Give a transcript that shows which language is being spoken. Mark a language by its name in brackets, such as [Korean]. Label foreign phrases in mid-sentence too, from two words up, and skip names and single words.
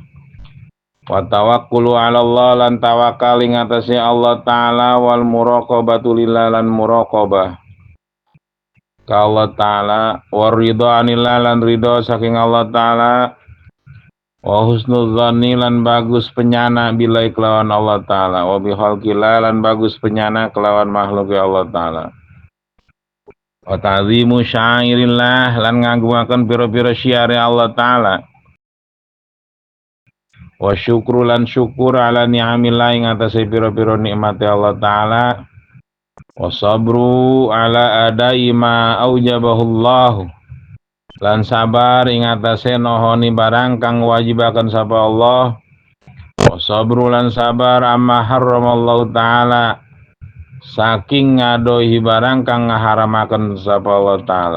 [Arabic] Wa tawakkulu 'ala Allah [Javanese] lan tawakal ing atase Allah taala [Arabic] wal muraqabatu lillah [Javanese] lan muraqabah ka Allah taala [Arabic] war ridha anillah [Javanese] lan ridha saking Allah taala [Arabic] wa husnul dzanni [Javanese] lan bagus penyana bila kelawan Allah taala [Arabic] wa bi khalqillah [Javanese] lan bagus penyana kelawan makhluk Allah taala. [Arabic] Wa ta'zimu syairillah [Javanese] lan ngagungaken pira-pira syiar Allah taala. [Arabic] Wa syukru [Javanese] lan syukur [Arabic] ala ni'amillah [Javanese] ing atase pira-pira nikmate Allah taala. [Arabic] Wa sabru ala adai ma aujabahullah [Javanese] lan sabar ing atase nohoni barang kang wajibaken sapa Allah. [Arabic] Wa sabru [Javanese] lan sabar [Arabic] amma harramallahu taala [Javanese] saking ngadohi barang kang ngaharamaken sapa Allah taala.